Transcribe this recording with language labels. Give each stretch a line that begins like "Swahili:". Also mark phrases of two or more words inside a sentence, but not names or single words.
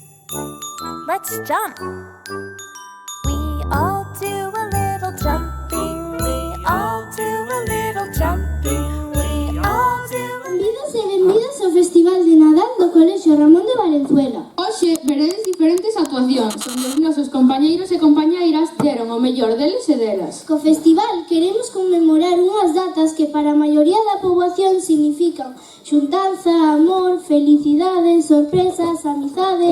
English: Let's jump. We all do a little jumping. We all do a little jumping. We all do a...
Galician: Benvidos e benvidas ao Festival de Nadal do Colexio Ramón de Valenzuela. Hoxe veredes diferentes actuacións onde os nosos compañeiros e compañeiras deron o mellor deles e delas. Co festival queremos conmemorar unhas datas que para a maioría da poboación significan xuntanza, amor, felicidade, sorpresas, amizade.